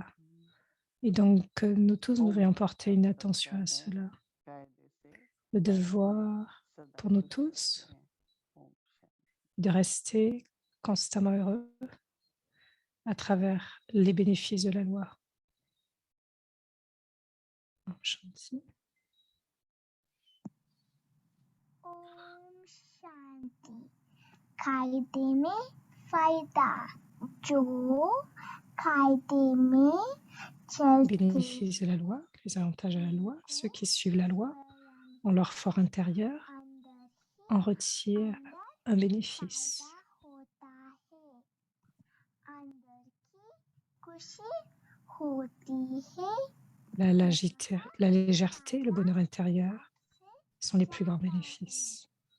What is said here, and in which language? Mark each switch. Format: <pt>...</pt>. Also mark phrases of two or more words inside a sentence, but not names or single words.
<fr>Et donc, nous tous, nous devrions porter une attention à cela. Le devoir pour nous tous de rester constamment heureux à travers les bénéfices de la loi.</fr> <hi>Shanti. ओम शांति कायदे में फायदा जो कायदे में चलते</hi> <fr>Bénéfices de la loi, les avantages de la loi, ceux qui suivent la loi en leur fort intérieur</fr> <hi>अंदर ही</hi> <fr>en retirent un bénéfice.</fr> <hi>फायदा होता है अंदर की खुशी होती है</hi> <fr>La légèreté, le bonheur intérieur sont les plus grands bénéfices.</fr>